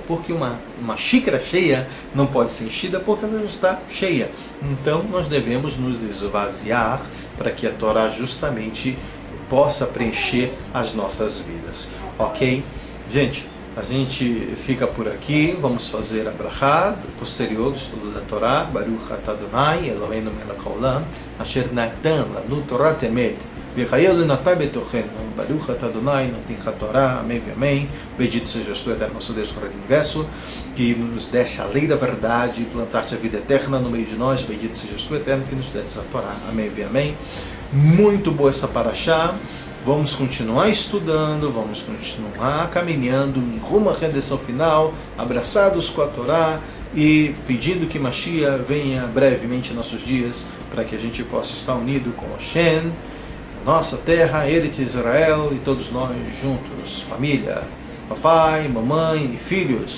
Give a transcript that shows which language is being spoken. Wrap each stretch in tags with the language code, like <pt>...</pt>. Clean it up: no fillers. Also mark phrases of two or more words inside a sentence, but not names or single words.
<pt>Porque uma xícara cheia não pode ser enchida porque ela já está cheia. Então nós devemos nos esvaziar para que a Torá justamente possa preencher as nossas vidas. Ok? Gente, a gente fica por aqui. Vamos fazer a brachá posterior do estudo da Torá.</pt> <he>ברוך אתה אדוני אלוהינו מלך העולם אשר נתן לנו תורת אמת וחיי עולם נטע בתוכנו. ברוך אתה אדוני נותן תורה.</he> <pt>Amém e amém. Bendito sejas tu, Eterno nosso Deus, Rei do Universo, que nos deste a lei da verdade e plantaste a vida eterna no meio de nós. Bendito sejas tu, Eterno, que nos deste a Torá. Amém e amém. Muito boa essa paraxá. Vamos continuar estudando, vamos continuar caminhando rumo à redenção final, abraçados com a Torá e pedindo que Mashiach venha brevemente em nossos dias para que a gente possa estar unido com Hashem, nossa terra, Eretz Israel, e todos nós juntos, família, papai, mamãe e filhos.</pt>